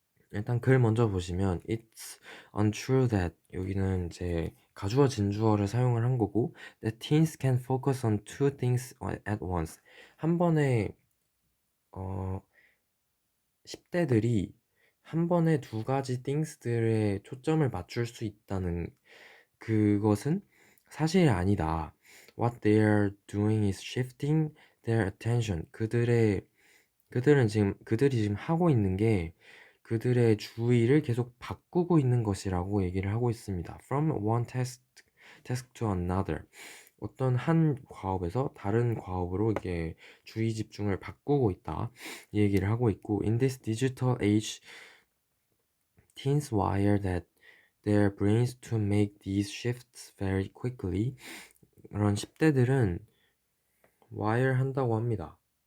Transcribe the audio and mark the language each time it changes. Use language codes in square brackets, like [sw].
[ko] 일단 글 먼저 보시면 [en] It's untrue that [ko] 여기는 이제 가주어 진주어를 사용을 한 거고 [en] that teens can focus on two things at once [ko] 한 번에 10대들이 한 번에 두 가지 things들에 초점을 맞출 수 있다는 그것은 사실이 아니다. [en] What they are doing is shifting their attention. [ko] 그들이 지금 하고 있는 게 그들의 주의를 계속 바꾸고 있는 것이라고 얘기를 하고 있습니다. [en] From one task to another. [ko] 어떤 한 과업에서 다른 과업으로 이게 주의 집중을 바꾸고 있다. 이 얘기를 하고 있고 [en] In this digital age, teens wire that their brains to make these shifts very quickly. [ko] 그런 10대들은 wire 한다고 합니다.